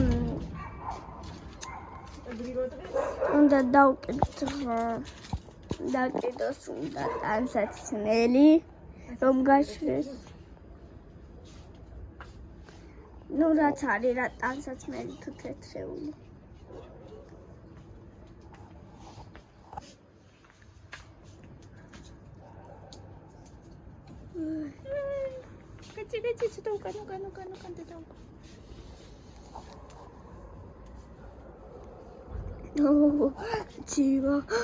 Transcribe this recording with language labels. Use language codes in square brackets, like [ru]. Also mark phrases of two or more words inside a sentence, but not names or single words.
[ka] უნდა დავკიდოთ დაკიდოს უნდა ტანსაცმელი რომ გაშვეს ну რაც არის რა ტანსაცმელი თუ თეთრეული [ru] Кати, сюда, ну-ка, ты там. О, чего?